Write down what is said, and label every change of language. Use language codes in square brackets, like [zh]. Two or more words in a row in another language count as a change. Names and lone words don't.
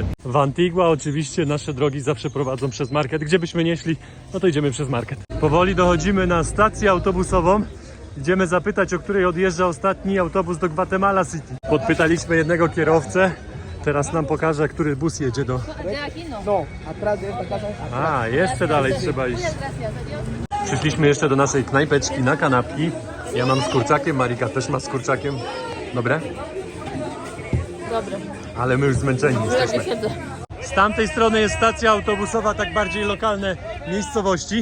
[pl] W Antigua oczywiście nasze drogi zawsze prowadzą przez market. Gdzie byśmy nie szli, no to idziemy przez market. Powoli dochodzimy na stację autobusową. Idziemy zapytać, o której odjeżdża ostatni autobus do Guatemala City. Podpytaliśmy jednego kierowcę. Teraz nam pokaże, który bus jedzie do... [es] No, atrás de esta casa. A, [pl] jeszcze dalej trzeba iść. Przyszliśmy jeszcze do naszej knajpeczki na kanapki. Ja mam z kurczakiem, Marika też ma z kurczakiem. Dobre? Dobre. Ale my już zmęczeni Ja nie jesteśmy. siedzę. Z tamtej strony jest stacja autobusowa, tak bardziej lokalne miejscowości.